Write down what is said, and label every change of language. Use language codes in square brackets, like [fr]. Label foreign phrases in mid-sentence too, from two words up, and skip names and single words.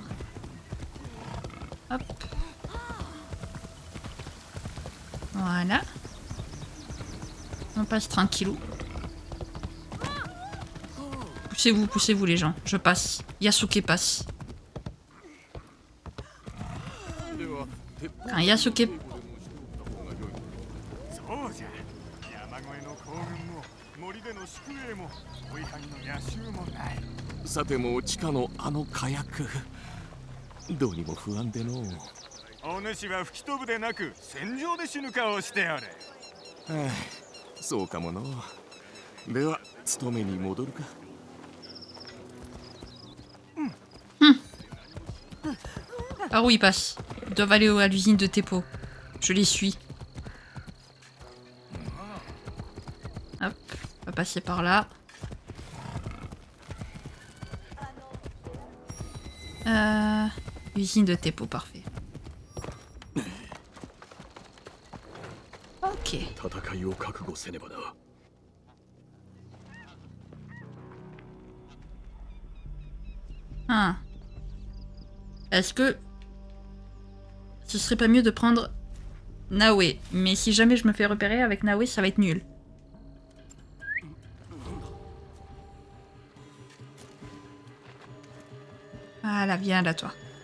[fr] Hop. Voilà. On passe tranquillou. Poussez-vous les gens. Je passe. Yasuke passe. Quand Yasuke... [ja] さても地下のあの火薬どうにも不安でのお主は吹き飛ぶでなく戦場で死ぬ顔をしておる。そうかものでは勤めに戻るか。 [fr] Par où ils passent? Ils doivent aller à l'usine de Teppo. Je les suis. Hop, on va passer par là. Usine de Teppo, parfait. Ok. [ja] 戦いを覚悟せねばな。 Ah. [fr] Est-ce que Ce serait pas mieux de prendre Naoe. Mais si jamais je me fais repérer avec Naoe, ça va être nul. Voilà, viens là, toi.